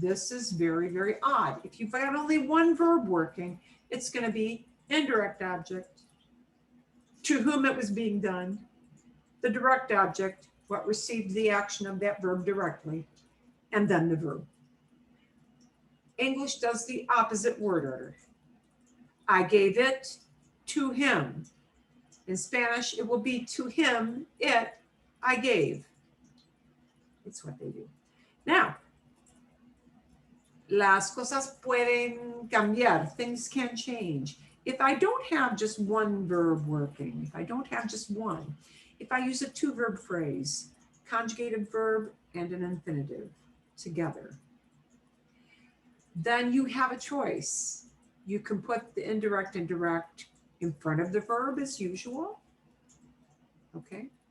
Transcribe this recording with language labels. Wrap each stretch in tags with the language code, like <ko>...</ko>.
<en>This is very, very odd. If you've got only one verb working, it's going to be indirect object, to whom it was being done, the direct object, what received the action of that verb directly, and then the verb. English does the opposite word order. I gave it to him. In Spanish, it will be to him, it, I gave. It's what they do.</en> <es>Now, las cosas pueden cambiar.</es> <en>Things can change. If I don't have just one verb working, if I don't have just one, if I use a two-verb phrase, conjugated verb and an infinitive together, then you have a choice. You can put the indirect and direct in front of the verb as usual, okay?</en>